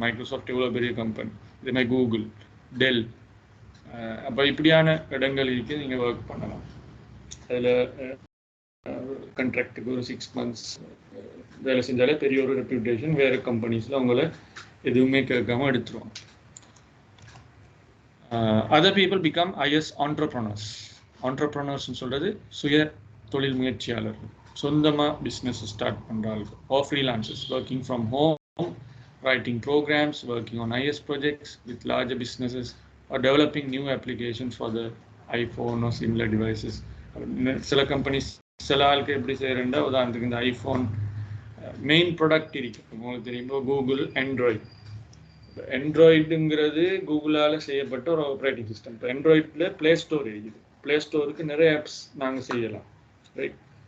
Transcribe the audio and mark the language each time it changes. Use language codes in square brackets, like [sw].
[ta] Microsoft எவ்வளோ பெரிய company, இதே மாதிரி கூகுள், டெல். அப்போ இப்படியான இடங்கள் இருக்குது, நீங்கள் ஒர்க் பண்ணலாம். அதில் கான்ட்ராக்டுக்கு ஒரு 6 months வேலை செஞ்சாலே பெரிய ஒரு ரெப்யூட்டேஷன், வேறு கம்பெனிஸில் அவங்கள எதுவுமே கேட்காம எடுத்துருவாங்க. [en] Other people become IS entrepreneurs. [ta] ஆண்டர்பிரனர்ஸ்னு சொல்கிறது சுய தொழில் முயற்சியாளர்கள், சொந்தமாக பிஸ்னஸ் ஸ்டார்ட் பண்ணுறாங்க, [en] Or freelancers working from home, writing programs, working on IS projects with larger businesses, or developing new applications for the iPhone or similar devices. [ta] சில companies சில ஆளுக்கு எப்படி செய்கிறேன்டா, உதாரணத்துக்கு இந்த ஐஃபோன் மெயின் ப்ராடக்ட் இருக்கு உங்களுக்கு தெரியும், கூகுள் ஆண்ட்ராய்டுங்கிறது கூகுளால் செய்யப்பட்ட ஒரு ஆப்ரேட்டிங் சிஸ்டம். இப்போ ஆண்ட்ராய்டில் ப்ளே ஸ்டோர் இருக்குது, ப்ளே ஸ்டோருக்கு நிறைய ஆப்ஸ் நாங்கள் செய்யலாம், ரைட்?